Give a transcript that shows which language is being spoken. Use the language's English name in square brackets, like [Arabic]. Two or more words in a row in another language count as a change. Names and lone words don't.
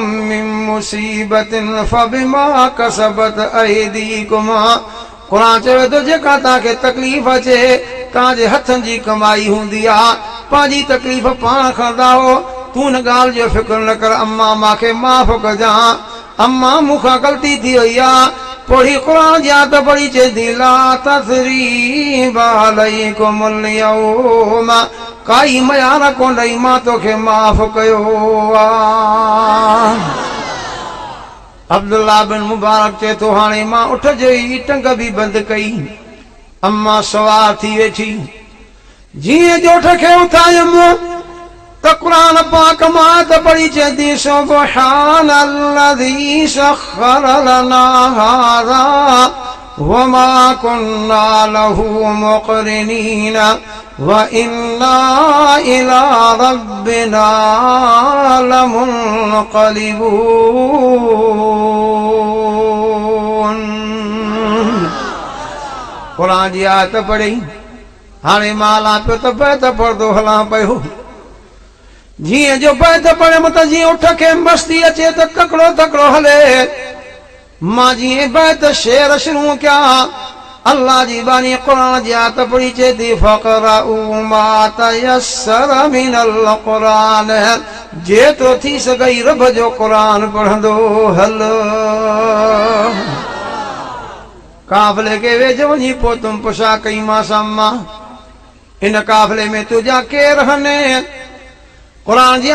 [Arabic] من مصيبة فبما كسبت أيديكم [Sindhi] कुरान चवे तो जेका तव्हांखे तकलीफ़ अचे तव्हांजे हथनि जी कमाई हूंदी आहे पंहिंजी तकलीफ़ पाण खणंदा हो तूं हिन ॻाल्हि जो फ़िक्र न कर अम्मा मूंखे माफ़ कजां अम्मा मूंखां ग़लती थी वई आहे पढ़ी कुरान जी आयत पढ़ी चेती [Arabic] لا تثريب عليكم اليوم [Sindhi] काई मयार कोन्हई मां तोखे माफ़ कयो अब्दुल्ला बिन मुबारक चए थो हाणे मां उठ जो ई टंग बि बंदि कई अम्मा सवार थी वेठी जीअं जो उठ खे उथायमि त क़ुरान पाक मां त पढ़ी चेती [Arabic] سبحان الذي سخر لنا هذا وما كنا له مقرنين وإنا إلى ربنا [Sindhi] लमुनक़लिबून कुरान जी आयत पढ़ी हाणे मां हलां पियो त बैत पढ़ंदो हलां पियो जीअं जो बैत पढ़ियमि त जीअं उठ खे मस्ती अचे त तकिड़ो तकिड़ो हले मां जीअं बैत शेर शुरू कया अल्लाह जी बानी कुरान जी आयत पढ़ी चेती [Arabic] فاقرءوا ما تيسر من القرآن [Sindhi] जेतिरो थी सघई रब जो क़ुरान पढ़ंदो हल काफ़िले खे वेझो वञी पहुतुम पुछा कई मां अम्मा इन काफ़िले में तुंहिंजा केर हने कुरान जी